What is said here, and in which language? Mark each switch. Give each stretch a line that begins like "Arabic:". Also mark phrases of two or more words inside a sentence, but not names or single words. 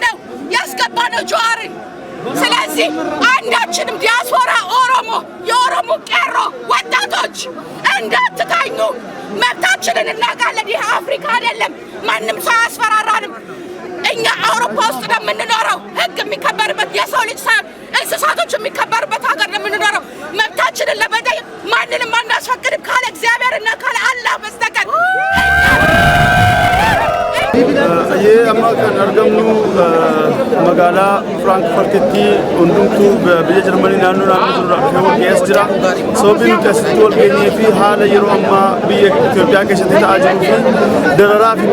Amharic: ነው ያስገባነው ጀዋርን። ስለዚህ አንዳችንም ዲያስፖራ ኦሮሞ የኦሮሞ ቄሮ ወጣቶች እንዳትታኙ። መብታችንን እናውቃለን። ይህ አፍሪካ አይደለም፣ ማንም ሰው አያስፈራራንም። እኛ አውሮፓ ውስጥ ነው የምንኖረው። ህግ የሚከበርበት የሰው ልጅ ሳይሆን እንስሳቶች የሚከበርበት ሀገር ነው የምንኖረው። መብታችንን ለመጠየቅ ማንንም አናስፈቅድም ካለ እግዚአብሔርና ካለ አላህ በስተቀር።
Oromo: amma kan argamnu magaalaa Frankfurtitti hundumtu biyya Jarmanii naannoo irraa gees jira. Sababni nuti asitti wal geenyee fi haala yeroo ammaa biyya Itoophiyaa keessatti ta'aa jiruu fi dararaa fi